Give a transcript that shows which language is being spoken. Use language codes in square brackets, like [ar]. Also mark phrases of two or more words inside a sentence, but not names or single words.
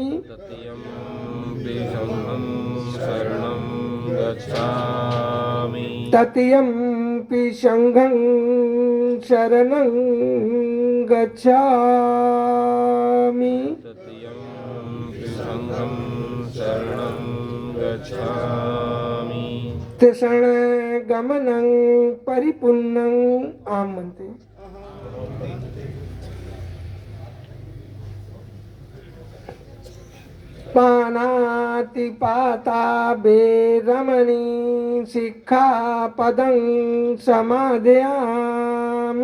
[pi] तृतीयं पि संघं शरणं गच्छामि तृतीयं पि संघं शरणं गच्छामि तृतीयं पि संघं शरणं गच्छामि त्रिशरणगमनं परिपूर्णं [mr] आम म्हणते [pi] पानातिपाता बेरमणी शिक्षापदं समादयामि